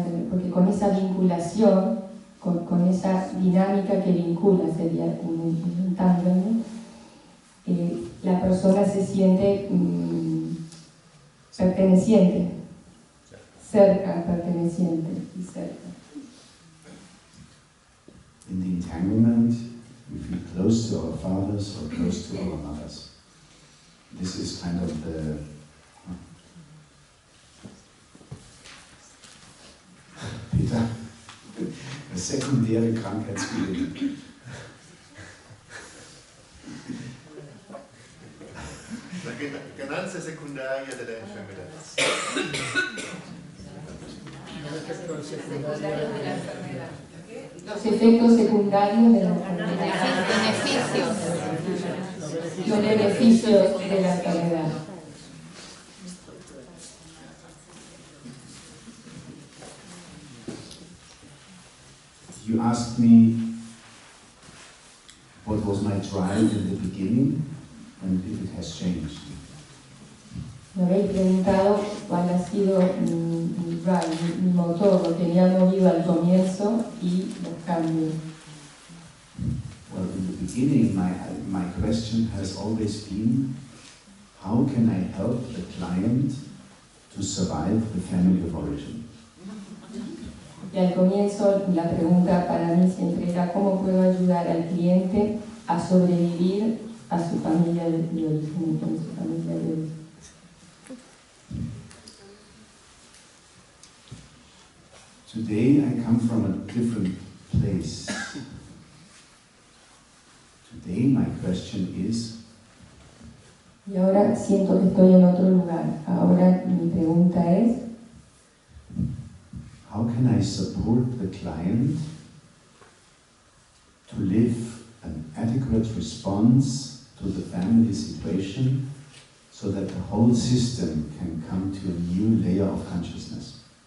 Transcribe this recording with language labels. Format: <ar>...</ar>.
<es>Porque con esa vinculación, con esa dinámica que vincula, sería un entanglement, la persona se siente perteneciente, cerca, perteneciente y cerca.</es> <en>In the entanglement, we feel close to our fathers or close to our mothers. This is kind of the Peter,</en> <de>eine sekundäre Krankheitsbildung.</de> <es>La ganancia secundaria de la enfermedad. Los efectos secundarios de la enfermedad. Los beneficios de la enfermedad.</es> <en>You asked me what was my drive in the beginning and if it has changed.</en> <es>Me habéis preguntado cuál ha sido mi motor, lo que me ha movido al comienzo y los cambios.</es> <en>Well, in the beginning, my question has always been, how can I help the client to survive the family of origin?</en> <es>Y al comienzo la pregunta para mí siempre era ¿cómo puedo ayudar al cliente a sobrevivir a su familia de origen, con su familia de origen?</es> <en>Today I come from a different place. Today my question is,</en> <es>Y ahora siento que estoy en otro lugar. Ahora mi pregunta es</es> <en>how can I support the client to live an adequate response to the family situation so that the whole system can come to a new layer of consciousness?</en>